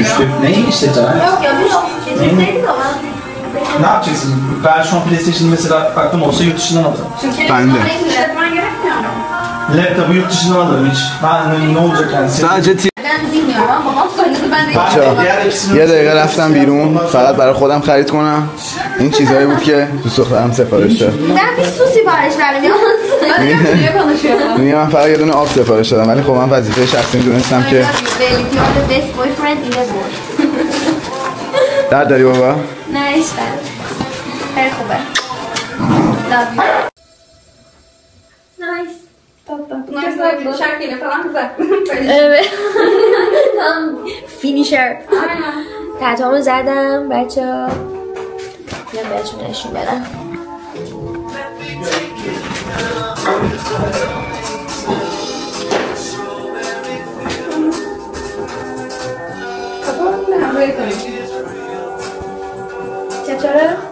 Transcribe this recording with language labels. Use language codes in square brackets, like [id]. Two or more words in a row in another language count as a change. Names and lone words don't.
[tr] Neyi işleteceğim? Yok ya biz getirseydik ama. Ne yapacaksın? Ben şu an PlayStation mesela baktım olsa yurt dışından alırım. Ben de. İşletmen gerekmiyor mu? Laptopu yurt dışından alırım hiç. Ben ne olacak yani? sadece Ben bilmiyorum ama babam söyledi ben de [fa] یه دقیقه رفتم بیرون فقط برای خودم خرید کنم این چیزهایی بود که دوست دخترم سفارش داد [tr] Ben bir su sipariş verdim ya. Ben de Türkçe konuşuyorum. [fa] دیگه من فقط یه دونه آب سفارش دادم ولی خب من وظیفه شخصی دونستم که [tr] Belli ki [en] you're the best boyfriend in the world. [fa] درد داری بابا نه işte. خیلی خوبه. [en] Love you. Nice. [tr] Tatlı. Şarkıyla falan güzel. Evet. Tam finisher. Aynen. [fa] تتوامو زدم بچه ها. بهتون نشون بدم. چطوره؟